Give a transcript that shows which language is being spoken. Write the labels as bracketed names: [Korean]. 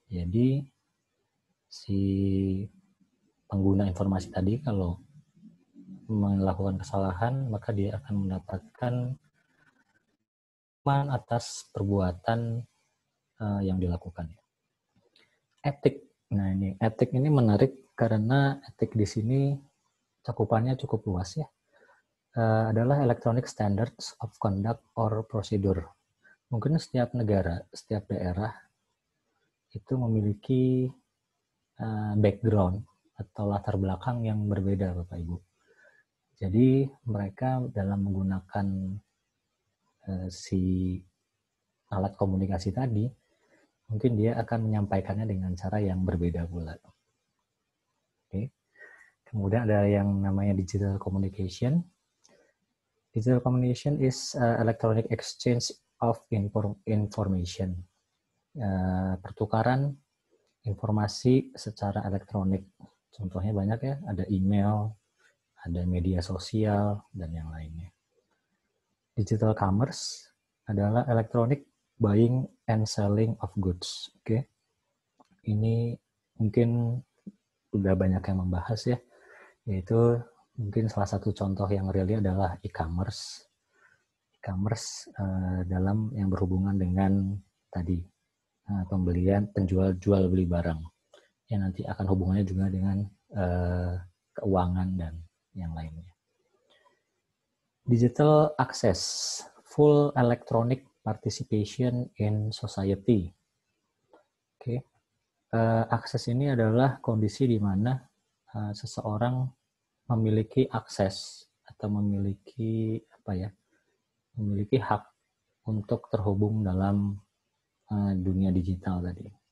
[Indonesian] Jadi si pengguna informasi tadi kalau melakukan kesalahan, maka dia akan mendapatkan atas perbuatan yang dilakukan. Etik Nah, ini etik ini menarik karena etik di sini cakupannya cukup luas ya. Adalah [English] electronic standards of conduct or procedure. [Indonesian] Mungkin setiap negara, setiap daerah itu memiliki background atau latar belakang yang berbeda, Bapak Ibu. Jadi mereka dalam menggunakan si alat komunikasi tadi, mungkin dia akan menyampaikannya dengan cara yang berbeda pula. Oke. Kemudian ada yang namanya digital communication. [English] Digital communication is electronic exchange of information. [Indonesian] Pertukaran informasi secara elektronik. Contohnya banyak ya, ada email, ada media sosial, dan yang lainnya. [English] Digital commerce [Indonesian] adalah [English] electronic buying and selling of goods. Oke. [Indonesian] Ini mungkin udah banyak yang membahas ya, yaitu mungkin salah satu contoh yang realnya adalah e-commerce. E-commerce dalam yang berhubungan dengan tadi pembelian, jual beli barang yang nanti akan hubungannya juga dengan keuangan dan yang lainnya. [English] Digital access, full electronic participation in society. [Indonesian] Oke. Akses ini adalah kondisi di mana seseorang memiliki akses atau memiliki memiliki hak untuk terhubung dalam dunia digital tadi.